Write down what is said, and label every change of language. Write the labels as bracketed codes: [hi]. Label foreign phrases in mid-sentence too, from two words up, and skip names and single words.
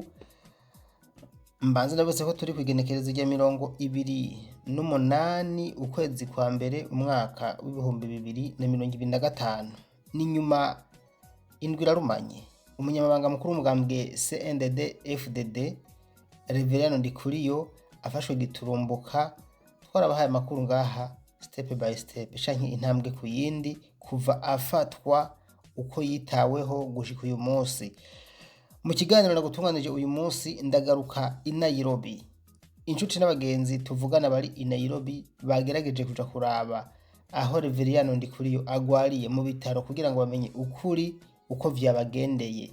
[rn] Mbanza ndabose ko turi kwigenekerezo rya 28 ukwezi kwa mbere umwaka w'ibihumbi 2025. Ni nyuma indwi irarumanye umunyamabanga mukuru w'umugambwe CNDD-FDD Révérien Ndikuriyo afashwe giturumbuka. Twarabahaye amakuru ngaha [en] step by step [rn] canke intambwe ku yindi kuva afatwa uko yitaweho gushika uyu munsi. Mu kiganiro nagutunganije uyu munsi ndagaruka i Nairobi. Incuti n'abagenzi tuvugana bari i Nairobi bagerageje kuja kuraba aho Révérien Ndikuriyo agwariye mu bitaro kugira ngo bamenye ukuri uko vyabagendeye.